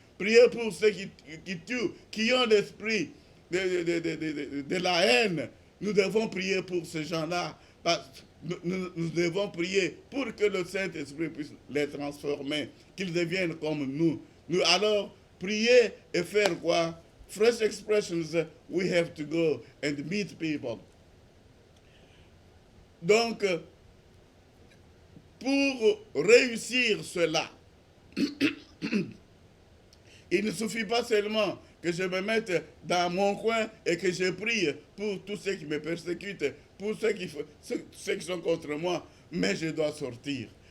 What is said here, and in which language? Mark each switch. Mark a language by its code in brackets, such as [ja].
[fr] Prier pour ceux qui tuent, qui ont l'esprit de la haine. Nous devons prier pour ces gens-là. Nous devons prier pour que le Saint-Esprit puisse les transformer, qu'ils deviennent comme nous. Nous alors prier et faire quoi? [en] Fresh expressions, we have to go and meet people. [fr] Donc, pour réussir cela, il ne suffit pas seulement que je me mette dans mon coin et que je prie pour tous ceux qui me persécutent, pour ceux qui sont contre moi, mais je dois sortir.